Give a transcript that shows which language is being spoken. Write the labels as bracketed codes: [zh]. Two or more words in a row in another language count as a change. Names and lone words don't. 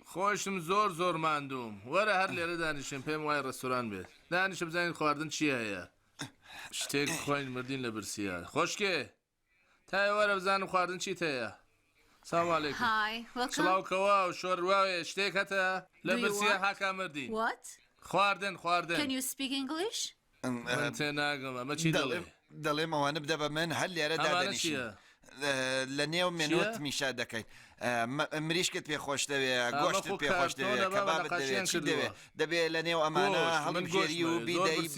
[ckb] خۆشم زۆر ماندوم وەرە هەر لێرە دانیشم پێم وای ڕێستۆران بێت دانیشە بزانین خواردن چی هەیە شتێک خۆین مردین لە برسیە خۆشکێ تای وەرە بزانم خواردن چیت هەیە [ar] سلام علیکم [en] Hi, welcome. [ckb] سڵاوکەوە و شۆڕواوێ شتێک هەتە لە [en] Do you [ckb] برسیە [en] want- [ckb] هاکا مردین [en] What? [ckb] خواردن [en] Can [ckb] خواردن [en] you speak English? [ckb] من تێ ناگەم ئەمە چی دەڵێ دەڵێم ئەوانە بدە بە من هەر لێرە ئەمانە دادەنیشین چییە لە نێو منوت چییە؟ میشا دەکەین مریشکت پێخۆش دەوێ ئەمە گۆشتت خۆ پێخۆش کارتۆنە دەوێت بابە، کەبابت نەقاشیان دەوێت چی کردووە. دەوێت دەبێت لە نێو ئەمانە گۆشت، من هەڵبژێری و گۆشت بیدەی برسیمە